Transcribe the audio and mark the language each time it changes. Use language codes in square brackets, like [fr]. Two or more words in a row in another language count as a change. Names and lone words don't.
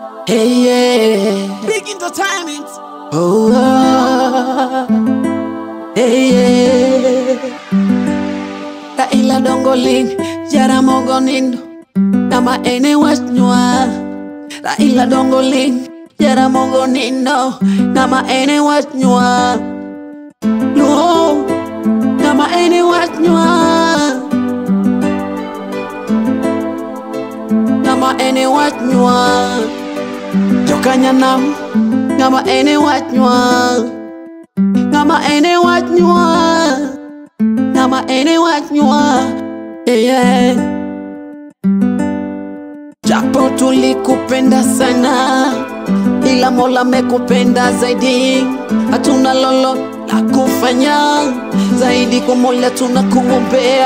[en] Hey, yeah. Big entertainment. Oh, hey, yeah. [luo] Raila Dongoling, Jaramogi Oginga, Nama ene wachnywa. Raila Dongoling, Jaramogi Oginga, Nama ene wachnywa. Luo, Nama ene wachnywa. Nama ene wachnywa. Jokanyanam, Nama ene wachnywa. Nama ene wachnywa. Nama ene wachnywa. Yeah. [sw] Japo tulikupenda sana, ila Mola mekupenda zaidi. Hatuna lolo la kufanya zaidi, kwa Mola tunakuombea.